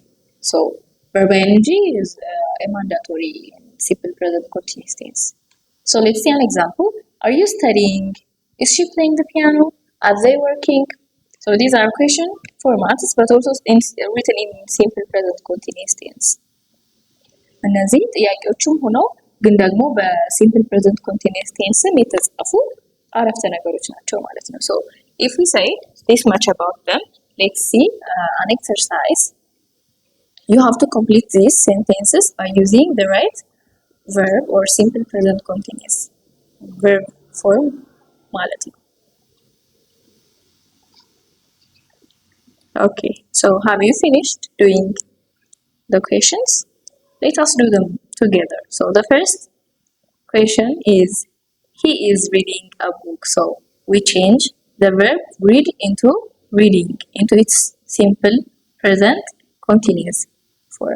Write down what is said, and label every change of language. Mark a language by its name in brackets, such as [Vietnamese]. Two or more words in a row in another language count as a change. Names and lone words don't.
[English] So verb ing is a mandatory in simple present continuous tense. So let's see an example. Are you studying? Is she playing the piano? Are they working? So these are question formats, but also written in simple present continuous tense. [Amharic] እነዚህ ጥያቄዎችም ሆነው ግን ደግሞ [English] simple present continuous tense [Amharic] የተጻፉ አረፍተ ነገሮች ናቸው ማለት ነው። [English] So if we say this much about them, let's see an exercise. You have to complete these sentences by using the right verb or simple present continuous verb form [Amharic] ማለት ነው። [English] Okay, so have you finished doing the questions? Let us do them together. So the first question is he is reading a book. So we change the verb read into reading into its simple present continuous form.